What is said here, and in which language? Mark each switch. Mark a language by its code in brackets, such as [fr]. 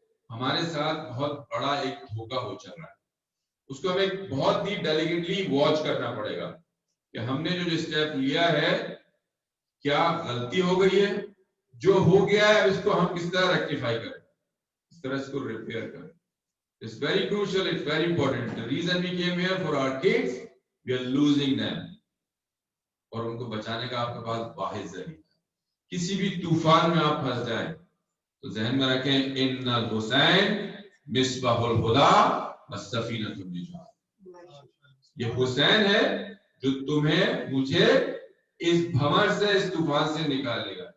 [ur] ہمارے ساتھ بہت بڑا ایک دھوکہ ہو چل رہا ہے, اس کو ہمیں بہت ہی ڈیلیکیٹلی واچ کرنا پڑے گا کہ ہم نے جو اسٹیپ لیا ہے کیا غلطی ہو گئی ہے, جو ہو گیا ہے اس کو ہم کس طرح ریکٹیفائی کریں, اس طرح اس کو ریپیئر کریں. [en] It's very crucial, it's very important. The reason we came here for our kids, we are losing them. [ur] اور ان کو بچانے کا آپ کے پاس واحد ذریعہ. کسی بھی طوفان میں آپ پھنس جائیں تو ذہن میں رکھیں [ar] ان الحسین مصباح الہدی والسفینۃ النجات. [ur] یہ حسین ہے جو تمہیں مجھے اس بھنور سے, اس طوفان سے نکالے گا.